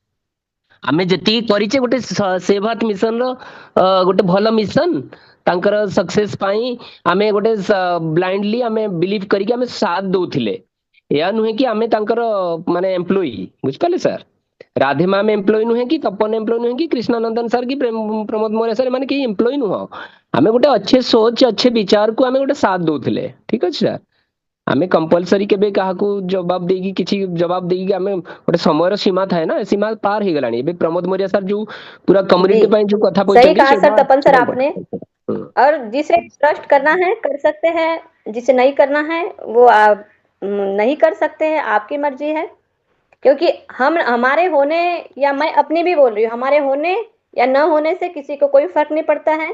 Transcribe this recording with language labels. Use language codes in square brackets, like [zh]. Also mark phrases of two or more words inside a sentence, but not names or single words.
[or] ଆମେ ଯେତିକି କରିଛେ ଗୋଟେ ସେଭ ଭାରତ ମିଶନର ଗୋଟେ ଭଲ ମିଶନ, ତାଙ୍କର ସକ୍ସେସ ପାଇଁ ଆମେ ଗୋଟେ ବ୍ଲାଇଣ୍ଡଲି ଆମେ ବିଲିଭ କରିକି ଆମେ ସାଥ ଦଉଥିଲେ। ଏହା ନୁହେଁ କି ଆମେ ତାଙ୍କର ମାନେ ଏମ୍ପ୍ଲୟୀ, ବୁଝିପାରିଲେ ସାର୍? ରାଧେ ମ୍ୟାମ ଏମ୍ପ୍ଲୟୀ ନୁହେଁ, କି ତପନ ଏମ୍ପ୍ଲୟୀ ନୁହେଁ, କି कृष्णानंदन ସାର୍, କି प्रमोद मौर्य ସାର୍, ଏମାନେ କେହି ଏମ୍ପ୍ଲୟୀ ନୁହଁ। ଆମେ ଗୋଟେ ଅଛେ सोच, ଅଛେ ବିଚାରକୁ ଆମେ ଗୋଟେ ସାଥ ଦଉଥିଲେ, ଠିକ ଅଛି ସାର୍? ଆମେ କମ୍ପଲସରି କେବେ କାହାକୁ ଜବାବ ଦେଇକି, କିଛି ଜବାବ ଦେଇକି, ଆମେ ଗୋଟେ ସମୟର ସୀମା ଥାଏ ନା, ସୀମା ପାର ହେଇଗଲାଣି। ଏବେ ପ୍ରମୋଦ मौर्य ସାର୍ ଯୋଉ ପୁରା [hi] जी, [or] କମ୍ୟୁନିଟି ପାଇଁ ଯୋଉ କଥା [hi] सही [or] କହିଛନ୍ତି, [hi] कहा सर तपन सर आपने। [or] ସେଇଟା [hi] और जिसे ट्रस्ट करना है कर सकते हैं, जिसे नहीं करना है वो आप नहीं कर सकते हैं, आपकी मर्जी है। क्योंकि हम हमारे होने, या मैं अपनी भी बोल रही हूँ, हमारे होने या न होने से किसी को कोई फर्क नहीं पड़ता है।